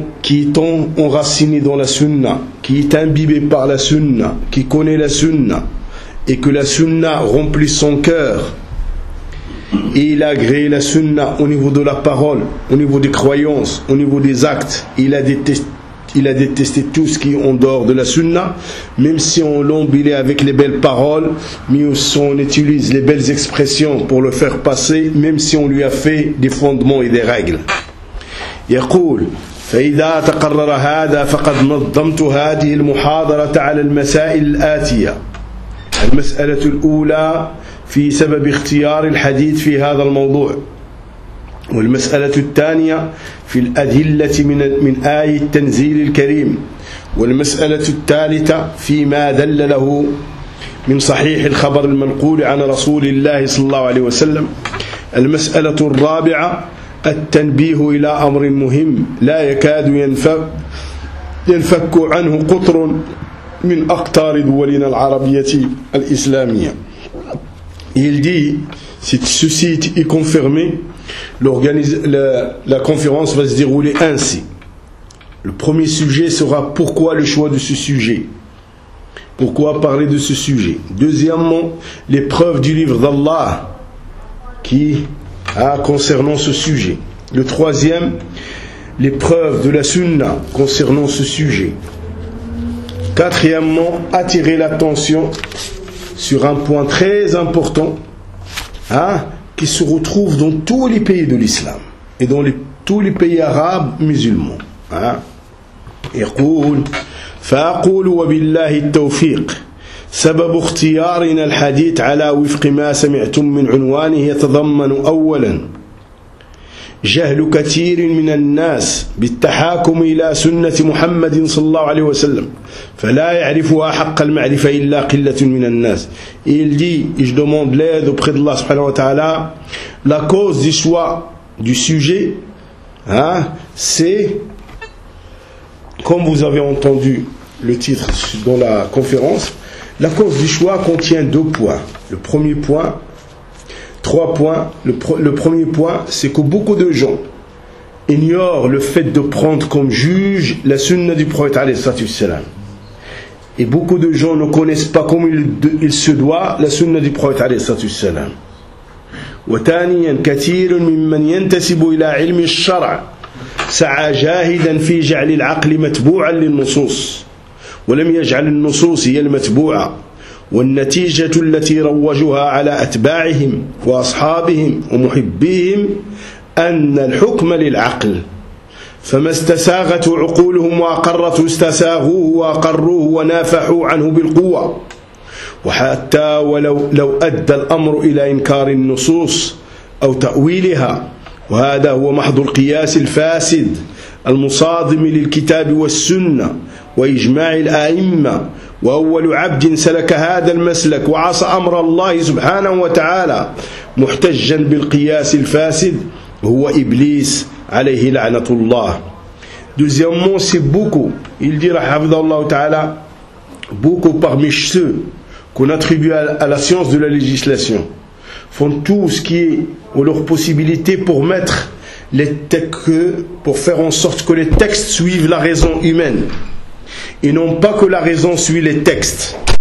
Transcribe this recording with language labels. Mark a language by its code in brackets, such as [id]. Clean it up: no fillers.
[fr] est enraciné dans la sunna, qui est imbibé par la sunna, qui connaît la sunna, et que la sunna remplit son cœur, et il a agréé la sunna au niveau de la parole, au niveau des croyances, au niveau des actes. Il a détesté tout ce qui est en dehors de la sunna, même si on l'embellit avec les belles paroles, mais aussi on utilise les belles expressions pour le faire passer, même si on lui a fait des fondements et des règles. [ar] يقول: فإذا تقرر هذا فقد نظمت هذه المحاضرة على المسائل الآتية: المسألة الأولى في سبب اختيار الحديث في هذا الموضوع، والمسألة الثانية في الأدلة من آية التنزيل الكريم، والمسألة الثالثة فيما دل له من صحيح الخبر المنقول عن رسول الله صلى الله عليه وسلم. المسألة الرابعة التنبيه إلى أمر مهم لا يكاد ينفك عنه قطر من أقطار دولنا العربية الإسلامية. [fr] Il dit, si ceci est confirmé, la conférence va se dérouler ainsi. Le premier sujet sera pourquoi le choix de ce sujet. Pourquoi parler de ce sujet. Deuxièmement, les preuves du livre d'Allah qui a concernant ce sujet. Le troisième, les preuves de la sunna concernant ce sujet. Quatrièmement, attirer l'attention sur un point très important qui se retrouve dans tous les pays de l'islam et dans tous les pays arabes musulmans. [ar] يقول فأقول وبالله التوفيق سبب اختيارنا الحديث على وفق ما سمعتم من عنوانه يتضمن أولا جهل كثير من الناس بالتحاكم إلى سنة محمد صلى الله عليه وسلم فلا يعرفها حق المعرفة إلا قلة من الناس. [fr] Il dit, je demande l'aide auprès de Allah subhanahu wa ta'ala. La cause du choix du sujet, c'est comme vous avez entendu le titre dans la conférence, la cause du choix contient deux points. Le premier point, trois points. Le premier point, c'est que beaucoup de gens ignorent le fait de prendre comme juge la sunna du prophète alayhi salam. Et beaucoup de gens ne connaissent pas comme il se doit la sunna du prophète alayhi salam. [ar] وَتَانِيًا كَثِيرٌ مِمَّنْ يَنْتَسِبُ إِلَىٰ عِلْمِ الشَّرْعِ سعى جاهدا في جعل العقل متبوعا للنصوص ولم يجعل النصوص هي المتبوعة والنتيجة التي روجها على أتباعهم وأصحابهم ومحبيهم أن الحكم للعقل فما استساغت عقولهم وأقرت استساغوه وأقروه ونافحوا عنه بالقوة وحتى ولو لو أدى الأمر إلى إنكار النصوص أو تأويلها وهذا هو محض القياس الفاسد المصادم للكتاب والسنة وإجماع الأئمة وأول عبد سلك هذا المسلك وعصى أمر الله سبحانه وتعالى محتجا بالقياس الفاسد هو إبليس عليه لعنة الله. [fr] Deuxièmement, c'est beaucoup, il dit, [ar] رحمه الله تعالى, [fr] beaucoup parmi ceux qu'on attribue à la science de la législation font tout ce qui est ou leur possibilité pour mettre les textes, pour faire en sorte que les textes suivent la raison humaine et non pas que la raison suit les textes.